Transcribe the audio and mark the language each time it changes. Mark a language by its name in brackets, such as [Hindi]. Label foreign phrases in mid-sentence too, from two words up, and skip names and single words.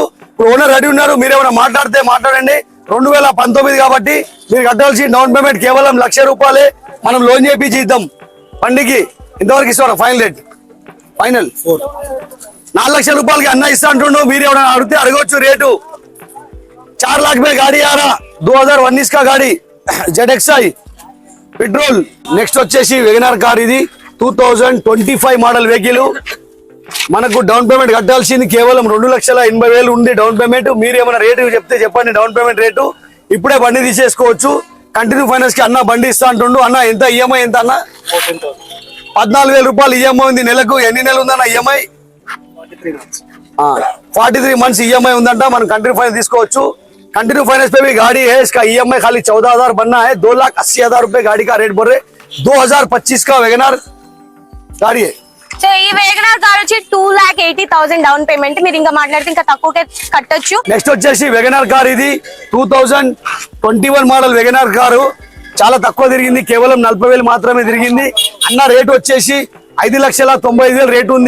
[Telugu] ఇప్పుడు ఓనర్ రెడీ ఉన్నారు, మీరేమైనా మాట్లాడితే మాట్లాడండి. 2019 కాబట్టి మీరు కట్టాల్సిన [English] down payment [Telugu] కేవలం ₹1,00,000. మనం లోన్ చేయించి ఇద్దాం. బండికి ఇంతవరకు ఇస్తారా? [English] final rate final [Telugu] 4 లక్షల అన్న ఇస్తా అంటుండు. మీరు ఎవరైనా అడిగితే అడగవచ్చు రేటు. [Hindi] 4 लाख में गाड़ी आ रहा, 2019 का गाड़ी ZXi పెట్రోల్. [Telugu] నెక్స్ట్ వచ్చేసి వెగనార్ కార్. ఇది 2025 [English] model vehicle. [Telugu] మనకు [English] down payment [Telugu] కట్టాల్సింది కేవలం 2,80,000 ఉంది [English] down payment. [Telugu] మీరు ఏమైనా రేటు చెప్తే చెప్పండి, [English] down payment [Telugu] రేటు. ఇప్పుడే బండి తీసేసుకోవచ్చు. [English] continue finance [Telugu] కి అన్న బండి ఇస్తా అంటుండు. అన్న ఎంత ఈఎంఐ ఎంత అన్న? 14,000 ఈఎంఐ ఉంది నెలకు. ఎన్ని నెలలు ఉందన్న ఈఎంఐ? 43 [English] months EMI [Telugu] ఉందంట. మనం [English] continue finance [Telugu] తీసుకోవచ్చు. [English] continue finance [Hindi] पे भी गाड़ी है, इसका ईएमआई खाली 14,000 बनना है. 2,80,000 रुपए गाड़ी का रेट बोल रहे. 2025 का वेगनार गाड़ी है. [Telugu] సో ఈ వేగనార్ కార్ వచ్చి 2,80,000 [English] down payment. [Telugu] మీరు ఇంకా మాట్లాడితే ఇంకా తక్కువకే కట్టొచ్చు. నెక్స్ట్ వచ్చేసి వెగనార్ కార్. ఇది 2021 మోడల్ వెగనార్ కారు. చాలా తక్కువ తిరిగింది, కేవలం 40,000 మాత్రమే తిరిగింది. అన్న రేట్ వచ్చేసి 5,95,000 రేట్ ఉంది.